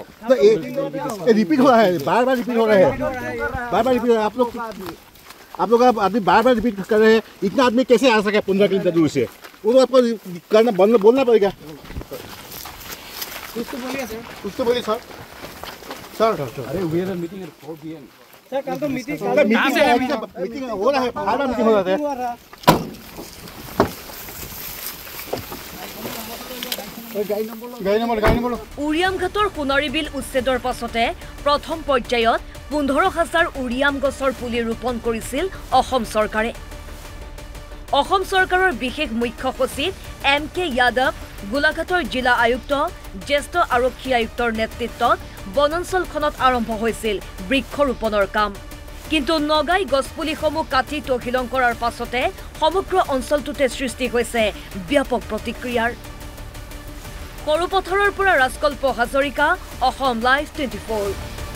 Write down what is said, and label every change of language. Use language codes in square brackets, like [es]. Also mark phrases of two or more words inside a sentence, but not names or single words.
[hi] तो रिपीट हो रहा है बार-बार रिपीट हो रहा है बार-बार रिपीट आप लोग आदमी बार-बार रिपीट कर रहे हैं इतना आदमी कैसे आ सके 15 किलोमीटर दूर से वो तो आपको करना बोलना पड़ेगा कुछ तो बोलिए सर [en] अरे we are meeting at 4 PM [hi] सर कल तो मीटिंग हो रहा है बार-बार मीटिंग हो रहा है [as] উৰিয়ামঘাটৰ সোণাৰীবিল উচ্ছেদৰ পাছতে প্ৰথম পৰ্যায়ত ১৫,০০০ উৰিয়াম গছৰ পুলি ৰোপণ কৰিছিল অসম চৰকাৰে অসম চৰকাৰৰ বিশেষ মুখ্য সচিব MK যাদৱ গোলাঘাটৰ জিলা আয়ুক্ত জ্যেষ্ঠ আৰক্ষী আয়ুক্তৰ নেতৃত্বত বনাঞ্চলখনত আৰম্ভ হৈছিল বৃক্ষ ৰোপণৰ কাম কিন্তু নগাই গছপুলিসমূহ কাটি তহিলং কৰাৰ পাছতে সমগ্ৰ অঞ্চলটোতে সৃষ্টি হৈছে ব্যাপক প্ৰতিক্ৰিয়াৰ সৰুপথাৰৰ পৰা ৰাজকল্প হাজৰিকা অসম লাইভ 24